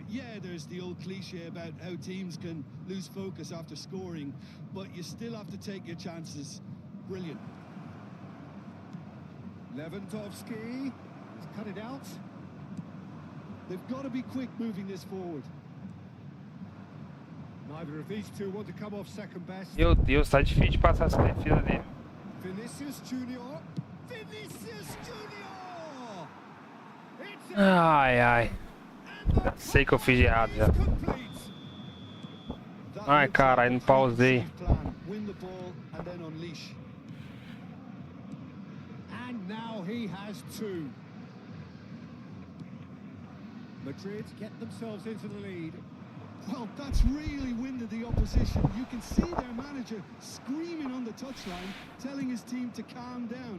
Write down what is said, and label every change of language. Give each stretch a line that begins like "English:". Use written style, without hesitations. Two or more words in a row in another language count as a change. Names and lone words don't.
English: Yeah, there's the old cliche about how teams can lose focus after scoring, but you still have to take your chances. Brilliant. Lewandowski has cut it out. They've got to be quick moving this forward. Neither of these two want to come off second best.
Portuguese: Meu Deus, tá difícil de passar essa defesa dele. Vinicius Junior. Vinicius Junior. Ai, ai. Já sei que eu fiz de errado já. Ai, caralho, não pausei.
English: Win the ball and then unleash. And now he has two. Madrid get themselves into the lead. Well, that's really winded the opposition. You can see their manager screaming on the touchline, telling his team to calm down.